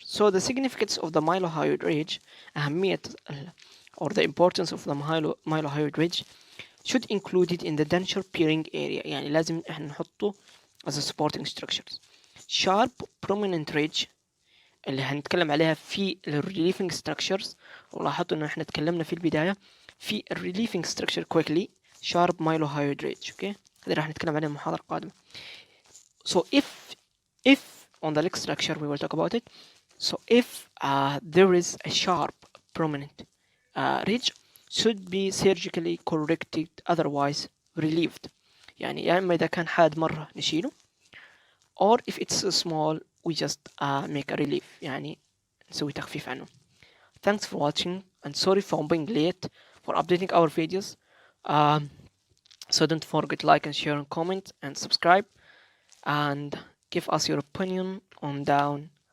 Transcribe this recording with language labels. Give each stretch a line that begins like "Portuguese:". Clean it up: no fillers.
English: So the significance of the mylohyoid ridge, أهمية or the importance of the mylohyoid ridge should include it in the denture peering area.
Arabic: يعني لازم احنا نحطه
English: as a supporting structures. Sharp prominent ridge
Arabic: اللي هنتكلم عليها في
English: relieving structures,
Arabic: ولاحظوا ان احنا تكلمنا في البداية في
English: relieving structure quickly sharp mylohyoid ridge.
Arabic: Okay, هذا راح نتكلم عليه المحاضرة القادمة.
English: So if on the next lecture we will talk about it. So if there is a sharp prominent ridge should be surgically corrected, otherwise relieved.
Arabic: يعني يا اما اذا كان حاد مرة نشيله,
English: or if it's small we just make a relief,
Arabic: يعني نسوي تخفيف عنه.
English: Thanks for watching and sorry for being late for updating our videos. So don't forget like and share and comment and subscribe and give us your opinion on down on the comment section. See you soon.